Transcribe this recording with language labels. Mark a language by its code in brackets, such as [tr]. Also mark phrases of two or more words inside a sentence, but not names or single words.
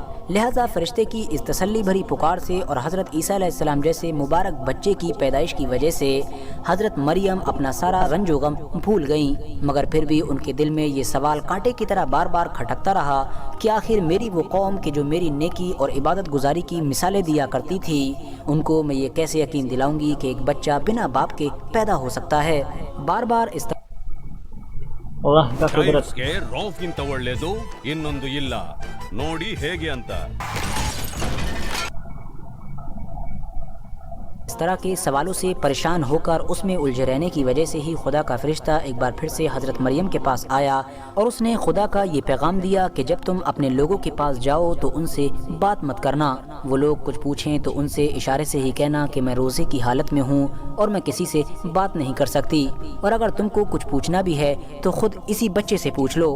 [ur] لہٰذا فرشتے کی اس تسلی بھری پکار سے اور حضرت عیسیٰ علیہ السلام جیسے مبارک بچے کی پیدائش کی وجہ سے حضرت مریم اپنا سارا رنج و غم بھول گئیں، مگر پھر بھی ان کے دل میں یہ سوال کانٹے کی طرح بار بار کھٹکتا رہا کہ آخر میری وہ قوم کہ جو میری نیکی اور عبادت گزاری کی مثالیں دیا کرتی تھی، ان کو میں یہ کیسے یقین دلاؤں گی کہ ایک بچہ بنا باپ کے پیدا ہو سکتا ہے۔ بار بار اس اللہ کا قدرت [kn] ಟೈಲ್ಸ್ಗೆ ರೋಫ್ಗಿಂತ ಒಳ್ಳೇದು ಇನ್ನೊಂದು ಇಲ್ಲ, ನೋಡಿ ಹೇಗೆ ಅಂತ। [ur] اس طرح کے سوالوں سے پریشان ہو کر اس میں الجھے رہنے کی وجہ سے ہی خدا کا فرشتہ ایک بار پھر سے حضرت مریم کے پاس آیا اور اس نے خدا کا یہ پیغام دیا کہ جب تم اپنے لوگوں کے پاس جاؤ تو ان سے بات مت کرنا، وہ لوگ کچھ پوچھیں تو ان سے اشارے سے ہی کہنا کہ میں روزے کی حالت میں ہوں اور میں کسی سے بات نہیں کر سکتی، اور اگر تم کو کچھ پوچھنا بھی ہے تو خود اسی بچے سے پوچھ لو۔